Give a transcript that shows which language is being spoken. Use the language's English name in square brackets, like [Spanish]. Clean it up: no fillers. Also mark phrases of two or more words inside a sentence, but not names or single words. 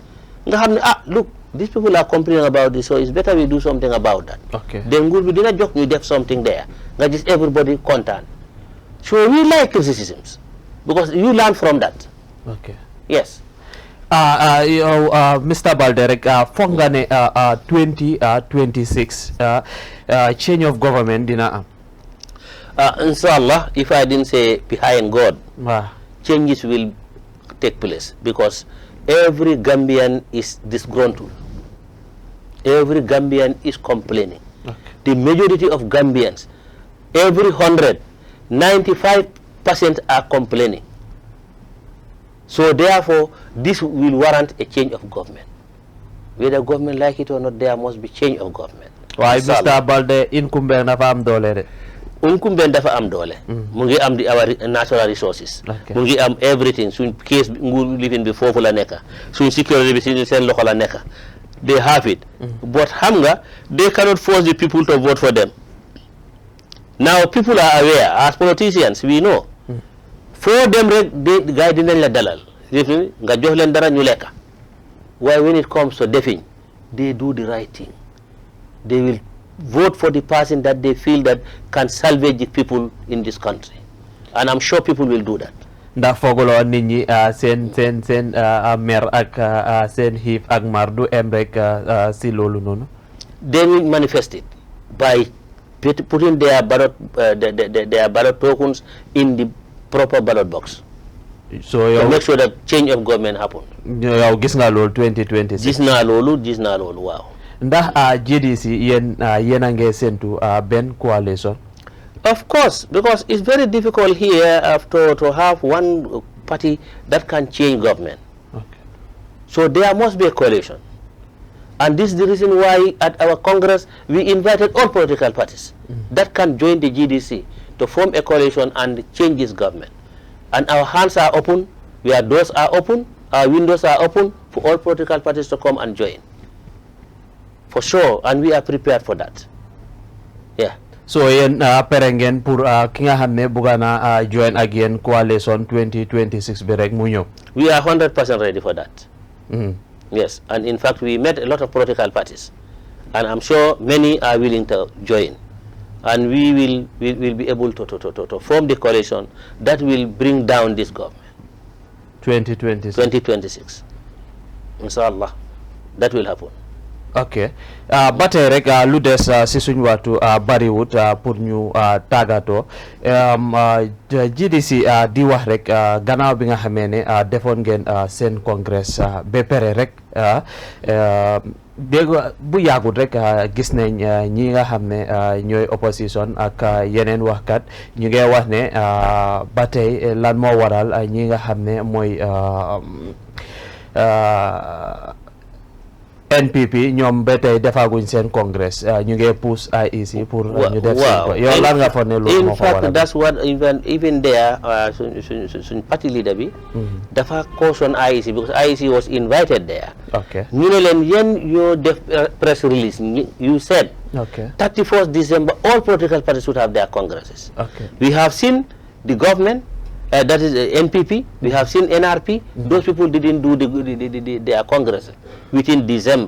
[English] Look, these people are complaining about this, so it's better we do something about that. Okay. Then we did not joke, we did something there. That is everybody content. So we like criticisms because you learn from that. Okay. Yes. Mr. [Wolof] Baldeh rek foog nga ne 2026 [English] change of government [Wolof] dina am. [English] Inshallah, if I didn't say behind God, changes will take place because every Gambian is disgruntled. Every Gambian is complaining. Okay. The majority of Gambians, every 100, 95% are complaining. So therefore, this will warrant a change of government. Whether government like it or not, there must be change of government. [Wolof] Why, Mr. Baldeh, incumbent dafa am doole? Incumbent dafa am doole. Mu ngi am [English] our natural resources. [Wolof] Mu ngi am everything. Suñ case nguur living bi foofu la nekk. Suñ security bi seen loxo la nekk. [English] They have it. [Wolof] But xam nga, [English] they cannot force the people to vote for them. Now people are aware. As politicians, we know. For them, the guy [Wolof] dinañ la dalal. Nga jox leen dara ñu lekk. [English] Why when it comes to defing, they do the right thing. They will vote for the person that they feel that can salvage the people in this country. And I'm sure people will do that. [Wolof] Ndax fooguloo nit ñi seen mer ak seen xiif ak mar du em rek si loolu noonu. [English] They will manifest it by putting their ballot tokens in the proper ballot box. [Wolof] So yow [English] to make sure that change of government happen. [Wolof] Yow gis nga loolu 2026. Gis naa loolu waaw. Ndax GDC yéen a ngi séntu benn coalition. [English] Of course, because it's very difficult here to have one party that can change government. Okay. So there must be a coalition. And this is the reason why at our Congress we invited all political parties that can join the GDC to form a coalition and change this government. And our hands are open, our doors are open, our windows are open for all political parties to come and join. For sure, and we are prepared for that. Yeah. [Wolof] So yéen pere ngeen pour ki nga xam ne bëgg na [English] join again coalition [Wolof] 2026 bi rek mu ñëw. [English] We are 100% ready for that. Yes, and in fact we met a lot of political parties, and I'm sure many are willing to join, and we will be able to form the coalition that will bring down this government. 2026. Inshallah, that will happen. Okay. [Wolof] Ba tey rek lu des si suñu waxtu bariwut pour ñu tàggatoo GDC di wax rek gannaaw bi nga xamee ne defoon ngeen seen congrès ba pare rek dégg bu yàggut rek gis nañ ñi nga xam ne ñooy opposition ak yeneen waxkat ñu ngi wax ne ba tey lan moo waral ñi nga xam ne mooy NPP ñoom ba tey defaguñ seen congress ñu ngi pousse IEC pour ñu def seen ko yow lan nga fa ne loolu moo ko waral. [English] In fact that's what even there suñ party leader [Wolof] bi dafa [English] caution IEC because IEC was invited there. Okay. [Wolof] ñu ne leen yéen yoo def [English] press release you said 31st December all political parties should have their congresses. Okay. We have seen the government that is NPP, we have seen NRP, those people didn't do their congress within December.